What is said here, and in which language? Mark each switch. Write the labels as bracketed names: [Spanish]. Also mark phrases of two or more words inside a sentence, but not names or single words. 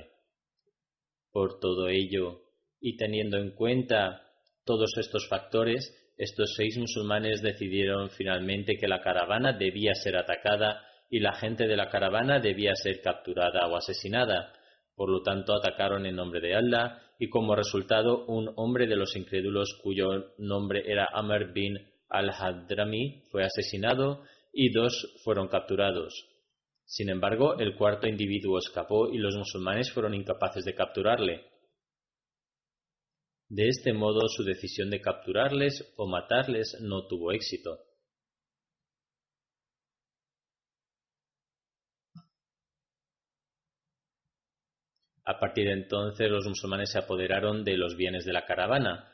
[Spanish] Por todo ello, y teniendo en cuenta todos estos factores, estos 6 musulmanes decidieron finalmente que la caravana debía ser atacada y la gente de la caravana debía ser capturada o asesinada. Por lo tanto, atacaron en nombre de Allah y como resultado un hombre de los incrédulos cuyo nombre era Amr bin al-Hadrami fue asesinado y 2 fueron capturados. Sin embargo, el cuarto individuo escapó y los musulmanes fueron incapaces de capturarle. De este modo, su decisión de capturarles o matarles no tuvo éxito. A partir de entonces, los musulmanes se apoderaron de los bienes de la caravana.